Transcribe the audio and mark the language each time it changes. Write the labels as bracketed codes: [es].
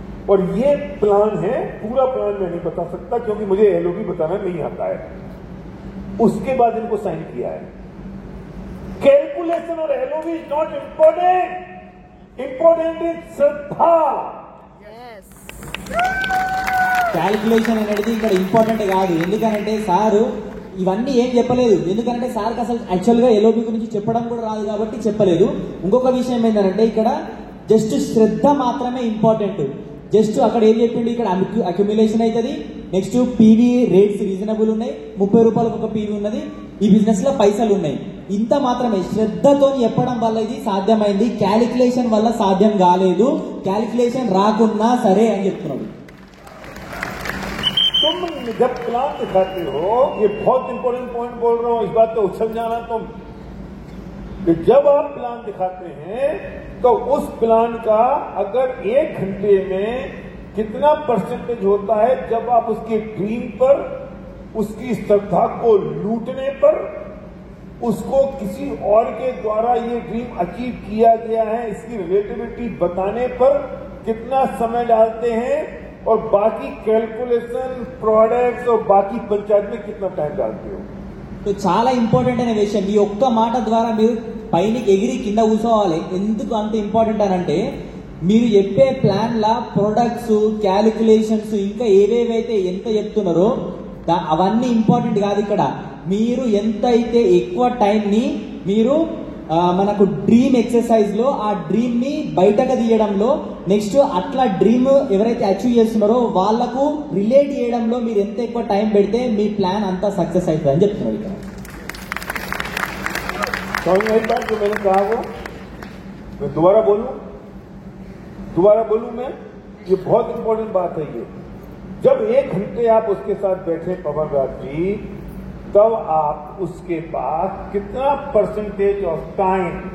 [hi] और ये प्लान है, पूरा प्लान मैं नहीं बता सकता क्योंकि मुझे एलओबी बताना नहीं आता है. उसके बाद इनको साइन किया है. कैलकुलेशन और LOB [en] is not important, important is [hi] Shraddha. [te] Calculation అనేది ఇక్కడ ఇంపార్టెంట్ కాదు. ఎందుకంటే సారు ఇవన్నీ ఏం చెప్పలేదు. ఎందుకంటే సార్కి అసలు యాక్చువల్గా ఎల్ఓబి గురించి చెప్పడం కూడా రాదు కాబట్టి చెప్పలేదు. ఇంకొక విషయం ఏంటంటే ఇక్కడ జస్ట్ శ్రద్ధ మాత్రమే ఇంపార్టెంట్. జస్ట్ అక్కడ ఏం చెప్పిండు, ఇక్కడ అక్యుములేషన్ అవుతుంది. నెక్స్ట్ పీవీ రేట్స్ రీజనబుల్ ఉన్నాయి, 30 రూపాయలకు ఒక పీవీ ఉన్నది. ఈ బిజినెస్ లో పైసలు ఉన్నాయి. ఇంత మాత్రమే శ్రద్ధతో చెప్పడం వల్ల ఇది సాధ్యమైంది. క్యాలిక్యులేషన్ వల్ల సాధ్యం కాలేదు. క్యాలిక్యులేషన్ రాకున్నా సరే అని చెప్తున్నాడు. [hi] तुम जब प्लान दिखाते हो, ये बहुत इंपॉर्टेंट पॉइंट बोल रहा हूं, इस बात पे उछल जाना तुम, कि जब आप प्लान दिखाते हैं तो उस प्लान का अगर 1 घंटे में कितना परसेंटेज होता है जब आप उसके ड्रीम पर, उसकी श्रद्धा को लूटने पर, उसको किसी और के द्वारा ये ड्रीम अचीव किया गया है इसकी रिलेटिविटी बताने पर कितना समय डालते हैं और बाकी कैलकुलेशन, प्रोडक्ट्स और बाकी पंचायत में कितना टाइम डालते हो. [te] సో చాలా ఇంపార్టెంట్ అనే విషయం. ఈ ఒక్క మాట ద్వారా మీరు పైనకి ఎగిరి కింద కూర్చోవాలి. ఎందుకు అంత ఇంపార్టెంట్ అని అంటే మీరు చెప్పే ప్లాన్ లా ప్రొడక్ట్స్, క్యాలిక్యులేషన్స్ ఇంకా ఏవేవైతే ఎంత చెప్తున్నారో అవన్నీ ఇంపార్టెంట్ కాదు. ఇక్కడ మీరు ఎంత అయితే ఎక్కువ టైంని మీరు మనకు డ్రీమ్ ఎక్సర్సైజ్ లో ఆ డ్రీమ్ ని బయటకు తీయడంలో, నెక్స్ట్ అట్లా డ్రీమ్ ఎవరైతే అచీవ్ చేస్తున్నారో వాళ్లకు రిలేట్ చేయడంలో మీరు ఎంత ఎక్కువ టైం పెడితే మీ ప్లాన్ అంతా సక్సెస్ అవుతుంది అని చెప్తున్నారు. ఇక్కడ [hi] एक बार जो मैंने कहा वो मैं दोबारा बोलूं मैं, ये बहुत इंपॉर्टेंट बात है. ये जब 1 घंटे आप उसके साथ बैठे पवन राज जी, तब आप उसके बाद कितना परसेंटेज ऑफ टाइम